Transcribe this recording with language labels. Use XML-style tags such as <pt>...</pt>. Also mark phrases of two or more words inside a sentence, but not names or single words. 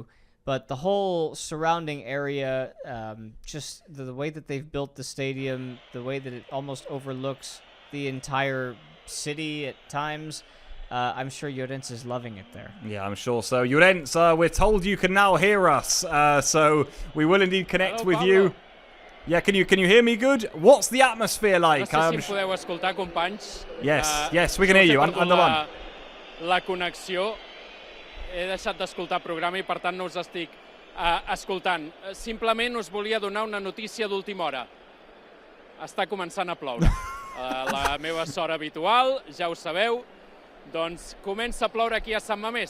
<en>But the whole surrounding area, just the way that they've built the stadium, the way that it almost overlooks the entire city at times, I'm sure Llorens is loving it there. Yeah, I'm sure so. Llorens, we're told you can now hear us, so we will indeed connect with you. Yeah, can you hear me good? What's the atmosphere like?</en> <ca>No sé si podeu escoltar, companys.</ca> <en>Yes, we can hear you.</en> <ca>Endavant. La connexió. He deixat d'escoltar programa i per tant no us estic escoltant. Simplement us volia donar una notícia d'última hora. Està començant a ploure. La meva sort habitual, ja ho sabeu, doncs comença a ploure aquí a Sant Mamés.</ca>